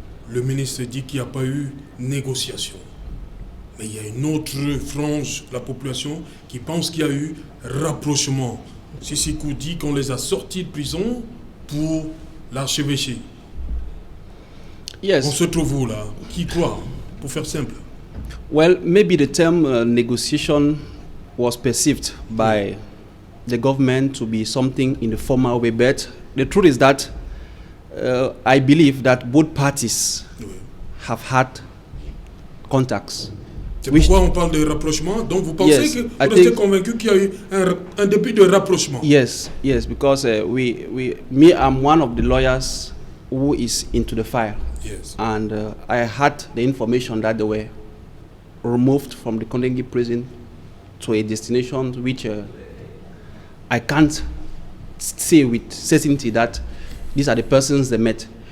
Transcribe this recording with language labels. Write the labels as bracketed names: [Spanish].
[French] Le ministre dit qu'il n'y a pas eu négociation. Mais il y a une autre frange de la population qui pense qu'il y a eu rapprochement. Sisikou dit qu'on les a sortis de prison pour l'archevêché. [English] Yes. [French] On se trouve où là? Qui croit? Pour faire simple. [English] Well, maybe the term negotiation was perceived by the government to be something in the formal way, but the truth is that I believe that both parties have had contacts. [French] C'est pourquoi on parle de rapprochement. Donc vous pensez que vous êtes convaincu qu'il y a eu un début de rapprochement? [English] Yes, because I'm one of the lawyers who is into the file. Yes. And I had the information that they were removed from the Kondengi prison to a destination which I can't say with certainty that these are the persons they met.